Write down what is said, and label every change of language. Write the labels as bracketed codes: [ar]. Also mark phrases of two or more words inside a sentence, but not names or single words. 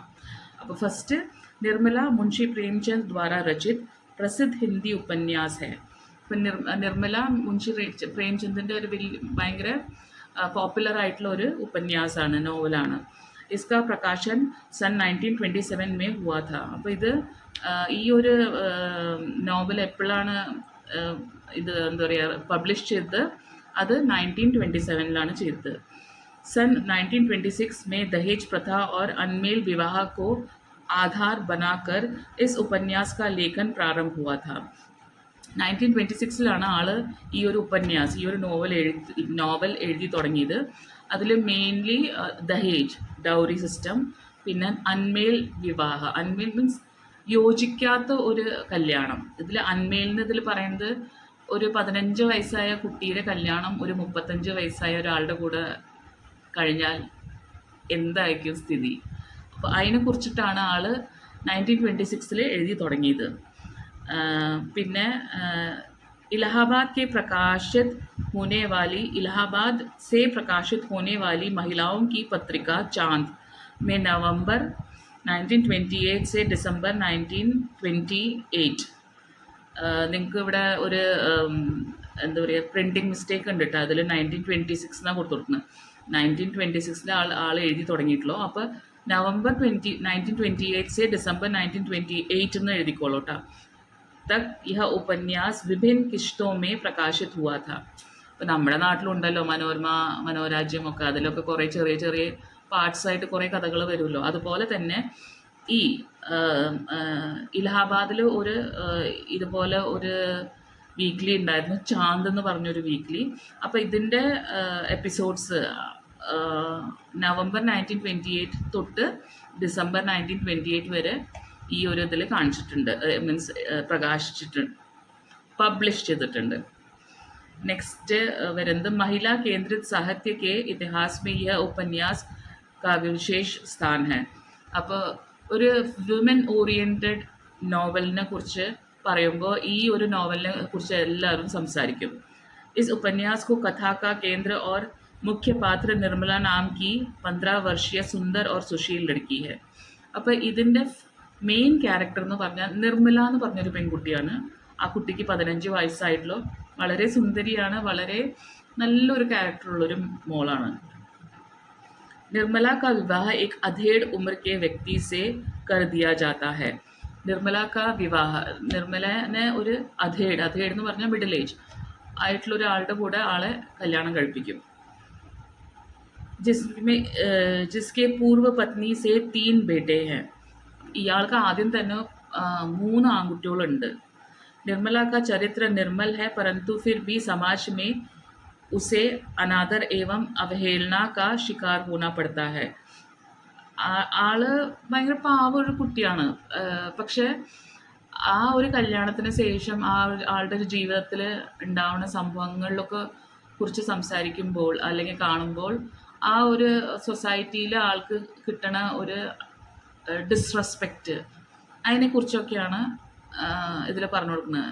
[ml] അപ്പോൾ ഫസ്റ്റ്, [hi] निर्मला मुंशी प्रेमचंद द्वारा रचित प्रसिद्ध हिंदी उपन्यास है. [ml] ഇപ്പം നിർമ്മല മുൻഷി പ്രേംചന്ദിൻ്റെ ഒരു ഭയങ്കര പോപ്പുലർ ആയിട്ടുള്ള ഒരു ഉപന്യാസമാണ്, നോവലാണ്. [hi] इसका प्रकाशन सन 1927 में हुआ था. [ml] അപ്പോൾ ഇത് ഈ ഒരു നോവൽ എപ്പോഴാണ് ഇത് എന്താ പറയുക പബ്ലിഷ് ചെയ്തത്? അത് 1927 ചെയ്തത്. [hi] सन 1926 में दहेज प्रथा और अनमेल विवाह को आधार बनाकर इस उपन्यास का लेखन प्रारंभ हुआ था. [ml] 1926 ആൾ ഈ ഒരു ഉപന്യാസ്, ഈ ഒരു നോവൽ എഴുതി തുടങ്ങിയത്. അതിൽ മെയിൻലി ദഹേജ്, ഡൗറി സിസ്റ്റം, പിന്നെ [hi] अनमेल विवाह. [ml] അൺമേൽ മീൻസ് യോജിക്കാത്ത ഒരു കല്യാണം. ഇതിൽ പറയുന്നത് ഒരു 15 വയസ്സായ കുട്ടിയുടെ കല്യാണം ഒരു 35 വയസ്സായ ഒരാളുടെ കൂടെ കഴിഞ്ഞാൽ എന്തായിരിക്കും സ്ഥിതി. അപ്പോൾ അതിനെക്കുറിച്ചിട്ടാണ് ആൾ 1926 എഴുതി തുടങ്ങിയത്. [hi] പിന്നെ इलाहाबाद से प्रकाशित होने वाली महिलाओं की पत्रिका चांद में नवंबर 1928 से दिसंबर 1928. [ml] നിങ്ങൾക്ക് ഇവിടെ ഒരു എന്താ പറയുക പ്രിൻറ്റിങ് മിസ്റ്റേക്ക് ഉണ്ട് കേട്ടോ. അതിൽ 1926 എന്നാണ് കൊടുത്തുകൊടുക്കുന്നത്. 1926 ആൾ എഴുതി തുടങ്ങിയിട്ടുള്ളൂ. അപ്പോൾ [hi] नवंबर 1928 से दिसंबर 1928 [ml] എന്ന് എഴുതിക്കോളൂ കേട്ടോ. [hi] तक यह उपन्यास विभिन्न किश्तों में प्रकाशित हुआ था. [ml] ഇപ്പോൾ നമ്മുടെ നാട്ടിലുണ്ടല്ലോ മനോരാജ്യം ഒക്കെ, അതിലൊക്കെ കുറേ ചെറിയ ചെറിയ പാർട്സായിട്ട് കുറേ കഥകൾ വരുമല്ലോ. അതുപോലെ തന്നെ ഈ ഇലഹാബാദിൽ ഇതുപോലെ ഒരു വീക്ക്ലി ഉണ്ടായിരുന്നു, ചാന്ദ് എന്ന് പറഞ്ഞൊരു വീക്ക്ലി. അപ്പോൾ ഇതിൻ്റെ എപ്പിസോഡ്സ് നവംബർ 1928 തൊട്ട് ഡിസംബർ 1928 വരെ ഈ ഒരു ഇതിൽ കാണിച്ചിട്ടുണ്ട്, മീൻസ് പ്രകാശിച്ചിട്ടുണ്ട്, പബ്ലിഷ് ചെയ്തിട്ടുണ്ട്. നെക്സ്റ്റ് വരുന്നത് [hi] महिला केंद्रित साहित्य के इतिहास में यह उपन्यास का विशेष स्थान है. [ml] അപ്പോൾ ഒരു വിമൻ ഓറിയൻറ്റഡ് നോവലിനെ കുറിച്ച് പറയുമ്പോൾ ഈ ഒരു നോവലിനെ കുറിച്ച് എല്ലാവരും സംസാരിക്കും. [hi] इस उपन्यास को कथा का केंद्र और मुख्य पात्र निर्मला नाम की 15 वर्षीय सुंदर और सुशील लड़की है. [ml] അപ്പോൾ ഇതിൻ്റെ മെയിൻ ക്യാരക്ടർ എന്ന് പറഞ്ഞാൽ നിർമ്മല എന്ന് പറഞ്ഞൊരു പെൺകുട്ടിയാണ്. ആ കുട്ടിക്ക് 15 വയസ്സായിട്ടുള്ളൂ. വളരെ സുന്ദരിയാണ്, വളരെ നല്ലൊരു ക്യാരക്ടറുള്ളൊരു മോളാണ്. [hi] निर्मला का विवाह एक अधेड़ उम्र के व्यक्ति से कर दिया जाता है. [ml] നിർമ്മലനെ ഒരു അധേഡ് എന്ന് പറഞ്ഞാൽ മിഡിൽ ഏജ് ആയിട്ടുള്ള ഒരാളുടെ കൂടെ ആളെ കല്യാണം കഴിപ്പിക്കും. [hi] जिसके पूर्व पत्नी से 3 बेटे हैं. [ml] ഇയാൾക്ക് ആദ്യം തന്നെ 3 ആൺകുട്ടികളുണ്ട്. [hi] निर्मला का चरित्र निर्मल है, परंतु फिर भी समाज में उसे अनादर एवं अवहेलना का शिकार होना पड़ता है. [ml] ആള് ഭയങ്കര പാവ ഒരു കുട്ടിയാണ്. പക്ഷേ ആ ഒരു കല്യാണത്തിന് ശേഷം ആളുടെ ഒരു ജീവിതത്തിൽ ഉണ്ടാവുന്ന സംഭവങ്ങളിലൊക്കെ കുറിച്ച് സംസാരിക്കുമ്പോൾ അല്ലെങ്കിൽ കാണുമ്പോൾ ആ ഒരു സൊസൈറ്റിയിലെ ആൾക്ക് കിട്ടണ ഒരു ഡിസ്റെസ്പെക്റ്റ് അതിനെക്കുറിച്ചൊക്കെയാണ് ഇതിൽ പറഞ്ഞു കൊടുക്കുന്നത്.